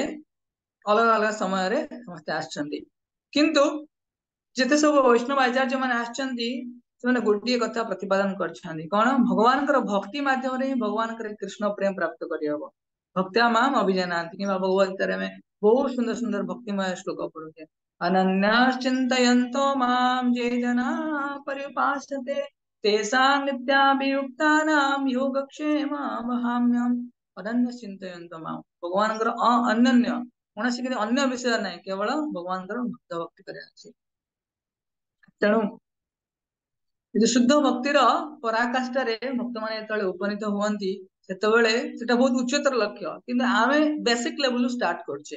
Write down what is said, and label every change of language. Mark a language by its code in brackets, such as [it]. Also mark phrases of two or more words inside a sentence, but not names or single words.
[or] ଅଲଗା ଅଲଗା ସମୟରେ ସମସ୍ତେ ଆସିଛନ୍ତି କିନ୍ତୁ ଯେତେ ସବୁ ବୈଷ୍ଣବ ଆଚାର୍ଯ୍ୟ ମାନେ ଆସିଛନ୍ତି ସେମାନେ ଗୋଟିଏ କଥା ପ୍ରତିପାଦନ କରିଛନ୍ତି କଣ ଭଗବାନଙ୍କର ଭକ୍ତି ମାଧ୍ୟମରେ ହିଁ ଭଗବାନଙ୍କର କୃଷ୍ଣ ପ୍ରେମ ପ୍ରାପ୍ତ କରିହବ [sa] ଭକ୍ତ୍ୟା ମାମ ଅଭିଜାନାନ୍ତି [or] କିମ୍ବା ଭଗବତ ଗୀତାରେ ଆମେ ବହୁତ ସୁନ୍ଦର ସୁନ୍ଦର ଭକ୍ତିମୟ ଶ୍ଲୋକ ପଢୁଛେ [sa] ଅନନ୍ୟାଶ୍ଚିନ୍ତୟନ୍तो ମାಂ ये जना पर्युपासते तेषां नित्याभियुक्तानां योगक्षेममहाम्यहम् ଅନନ୍ୟ ଚିନ୍ତୟନ୍ତ ମାମ [or] ଭଗବାନଙ୍କର ଅନନ୍ୟ କୌଣସି କିଛି ଅନ୍ୟ ବିଷୟ ନାହିଁ କେବଳ ଭଗବାନଙ୍କର ଭକ୍ତ ଭକ୍ତି କରିବା ଅଛି ତେଣୁ ଶୁଦ୍ଧ ଭକ୍ତିର ପରାକାଷ୍ଠାରେ ଭକ୍ତମାନେ ଯେତେବେଳେ ଉପନୀତ ହୁଅନ୍ତି ସେତେବେଳେ ସେଟା ବହୁତ ଉଚ୍ଚତର ଲକ୍ଷ୍ୟ କିନ୍ତୁ ଆମେ [en] basic levelru start [or] କରୁଛେ